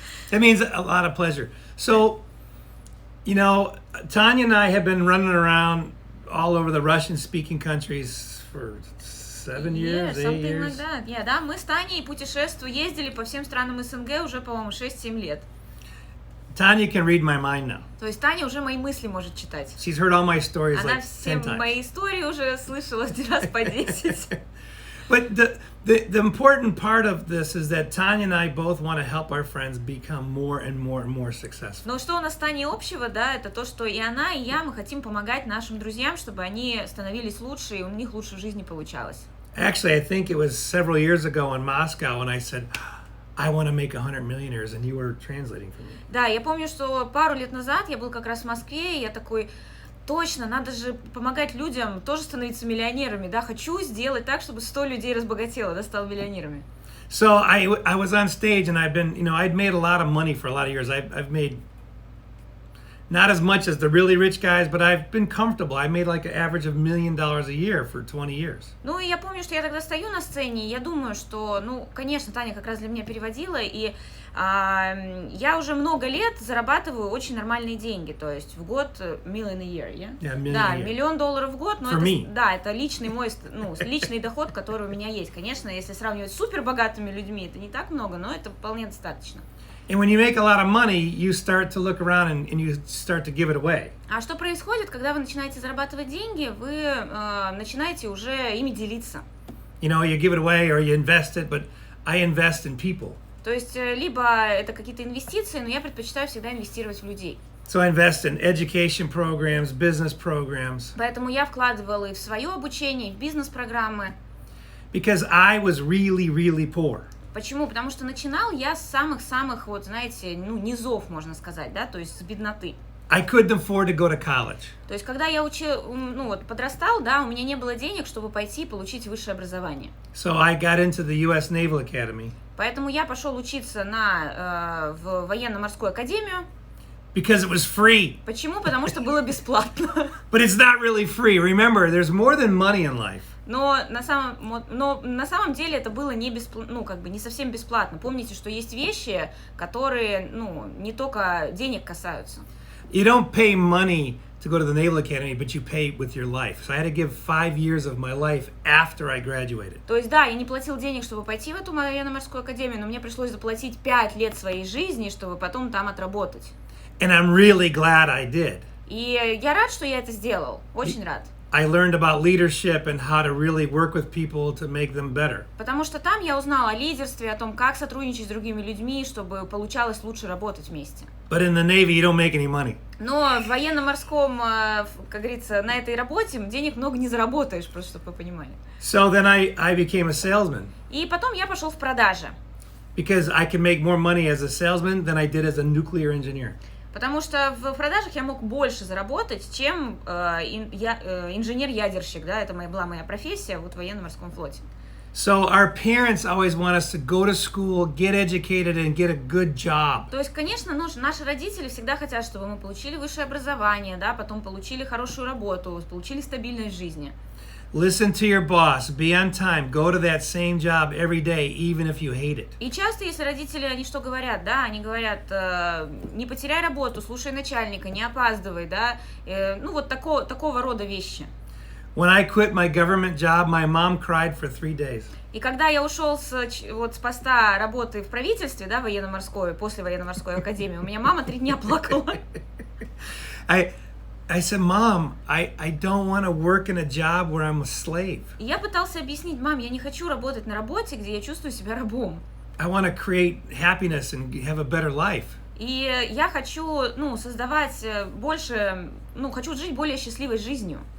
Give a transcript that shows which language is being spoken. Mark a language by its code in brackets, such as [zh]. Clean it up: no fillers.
[en] That means a lot of pleasure. So, you know, Tanya and I have been running around all over the Russian-speaking countries for 7 years, 8 years. Like that. [ru] Да, мы с Таней путешествуем, ездили по всем странам СНГ уже, по-моему, 6-7 лет. [en] Tanya can read my mind now. [ru] То есть Таня уже мои мысли может читать. [en] She's heard all my stories [ru] Она [en] like 10 [ru] все [en] times. [ru] мои истории уже слышала раз по 10. [en] But the important part of this is that Tanya and I both want to help our friends become more and more successful. [ru] Но что у нас с Таней общего, да, это то, что и она, и я, мы хотим помогать нашим друзьям, чтобы они становились лучше, и у них лучше в жизни получалось. [en] Actually, I think it was several years ago in Moscow when I said, I want to make 100 millionaires, and you were translating for me. [ru] Да, я помню, что пару лет назад я был как раз в Москве, и я такой... Точно, надо же помогать людям тоже становиться миллионерами, да, хочу сделать так, чтобы 100 людей разбогатело, да, стало миллионерами. [en] So I was on stage and I've been, you know, I'd made a lot of money for a lot of years. I've made not as much as the really rich guys, but I've been comfortable. I made like an average of $1 million a year for 20 years. [ru] Ну, и я помню, что я тогда стою на сцене, и я думаю, что, ну, конечно, Таня как раз для меня переводила, и я уже много лет зарабатываю очень нормальные деньги, то есть в год [en] million a year, yeah? Yeah, million [ru] Да, [en] a year. [ru] $1 миллион в год, но [en] For [ru] это, [en] me. [ru] да, это личный мой, ну, личный доход, который у меня есть. Конечно, если сравнивать с супербогатыми людьми, это не так много, но это вполне достаточно. [en] And when you make a lot of money, you start to look around and you start to give it away. [ru] А что происходит, когда вы начинаете зарабатывать деньги, вы начинаете уже ими делиться. [en] You know, you give it away or you invest it, but I invest in people. [ru] То есть, либо это какие-то инвестиции, но я предпочитаю всегда инвестировать в людей. [en] So I invest in education programs, business programs. [ru] Поэтому я вкладывала и в свое обучение, и в бизнес-программы. [en] Because I was really poor. [ru] Почему? Потому что начинал я с самых-самых, вот, знаете, ну, низов, можно сказать, да, то есть с бедноты. [en] I couldn't afford to go to college. [ru] То есть, когда я подрастал, да, у меня не было денег, чтобы пойти и получить высшее образование. [en] So I got into the U.S. Naval Academy. [ru] Поэтому я пошел учиться в военно-морскую академию. [en] Because it was free. [ru] Почему? Потому что было бесплатно. [en] But it's not really free. Remember, there's more than money in life. [ru] Но на самом деле это было не совсем бесплатно. Помните, что есть вещи, которые, не только денег касаются. [en] You don't pay money to go to the Naval Academy, but you pay with your life. So I had to give 5 years of my life after I graduated. [ru] То есть, да, я не платил денег, чтобы пойти в эту военно-морскую академию, но мне пришлось заплатить 5 лет своей жизни, чтобы потом там отработать. [en] And I'm really glad I did. [ru] И я рад, что я это сделал. Очень рад. [en] I learned about leadership and how to really work with people to make them better. [ru] Потому что там я узнала о лидерстве, о том, как сотрудничать с другими людьми, чтобы получалось лучше работать вместе. [en] But in the Navy, you don't make any money. [ru] Но в военно-морском, как говорится, на этой работе денег много не заработаешь, просто чтобы вы понимали. [en] So then I became a salesman. [ru] И потом я пошел в продажи. [en] because I can make more money as a salesman than I did as a nuclear engineer. [ru] Потому что в продажах я мог больше заработать, чем инженер-ядерщик, да, это была моя профессия вот в военно-морском флоте. [en] So our parents always want us to go to school, get educated, and get a good job. [ru] То есть, конечно, наши родители всегда хотят, чтобы мы получили высшее образование, да, потом получили хорошую работу, получили стабильность в жизни. [en] Listen to your boss, be on time, go to that same job every day, even if you hate it. [ru] И часто, если родители, они что говорят, да, они говорят, не потеряй работу, слушай начальника, не опаздывай, да, ну вот такого рода вещи. [en] When I quit my government job, my mom cried for 3 days. [ru] И когда я ушел с поста работы в правительстве, да, военно-морской, после военно-морской академии, у меня мама 3 дня плакала. [en] I said, Mom, I don't want to work in a job where I'm a slave. [ru] И я пытался объяснить, мам, я не хочу работать на работе, где я чувствую себя рабом. [en] I want to create happiness and have a better life. [ru] И я хочу, создавать больше, хочу жить более счастливой жизнью.